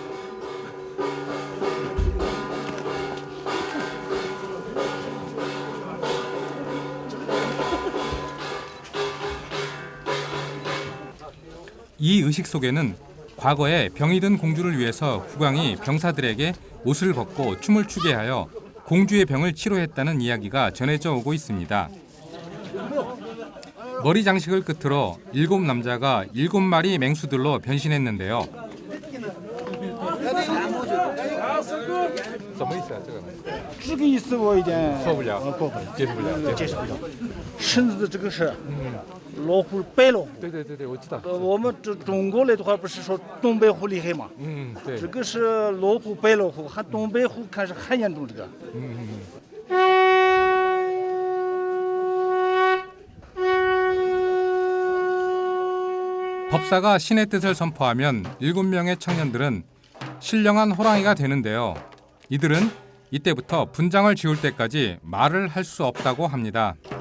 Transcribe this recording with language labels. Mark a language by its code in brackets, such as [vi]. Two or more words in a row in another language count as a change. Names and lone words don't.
[ko] 이 의식 속에는 과거에 병이 든 공주를 위해서 국왕이 병사들에게 옷을 벗고 춤을 추게 하여 공주의 병을 치료했다는 이야기가 전해져 오고 있습니다. 머리 장식을 끝으로 7남자가 7마리 맹수들로 변신했는데요. [zh] 什么意思啊？这个这个意思我有点受不了，过不了，接受不了。接受不了。身子的这个是老虎，白老虎。对对对对，我知道。我们这中国来的话，不是说东北虎厉害吗？对。这个是老虎，白老虎，还东北虎，看是很严重这个。 [ko] 법사가 신의 뜻을 선포하면 7명의 청년들은 신령한 호랑이가 되는데요. 이들은 이때부터 분장을 지울 때까지 말을 할 수 없다고 합니다.